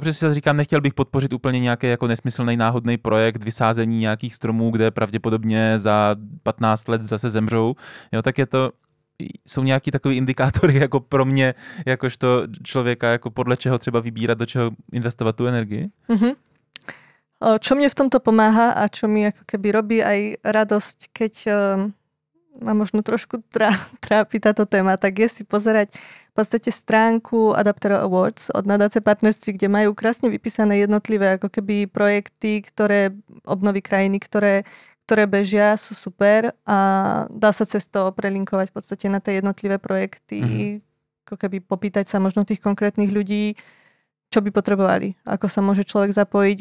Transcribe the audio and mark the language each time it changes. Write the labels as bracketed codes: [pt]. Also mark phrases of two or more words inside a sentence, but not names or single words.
[cs] Protože si říkám, nechtěl bych podpořit úplně nějaký jako nesmyslný náhodný projekt vysázení nějakých stromů, kde pravděpodobně za 15 let zase zemřou, jo, tak jsou nějaký takový indikátory jako pro mě, jakožto člověka, jako podle čeho třeba vybírat, do čeho investovat tu energii? [sk] Čo mne v tomto pomáha a čo mi ako keby robí aj radosť, keď ma možno trošku trápi táto téma, tak je si pozerať v podstate stránku Adapter Awards od nadácie partnerství, kde majú krásne vypísané jednotlivé ako keby projekty, ktoré obnovy krajiny, ktoré bežia, sú super a dá sa cez to prelinkovať v podstate na tie jednotlivé projekty, ako keby popýtať sa možno tých konkrétnych ľudí, čo by potrebovali, ako sa môže človek zapojiť.